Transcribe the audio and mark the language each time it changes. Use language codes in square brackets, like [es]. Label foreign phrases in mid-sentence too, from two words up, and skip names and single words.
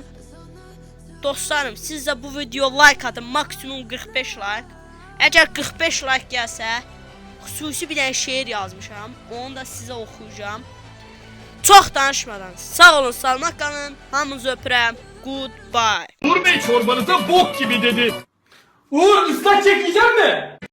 [az] Dostlarım, siz də bu video like atın, maksimum 45 like. Əgər 45 like gəlsə, xüsusi bir dənə şeir yazmışam. Onu da sizə oxuyacağam. Çox danışmadan sağ olun, salamat qalın. Hamınızı öpürəm. [en] Goodbye. [tr] Uğur Bey çorbanıza bok gibi dedi. Uğur ıslak çekmeyecek mi?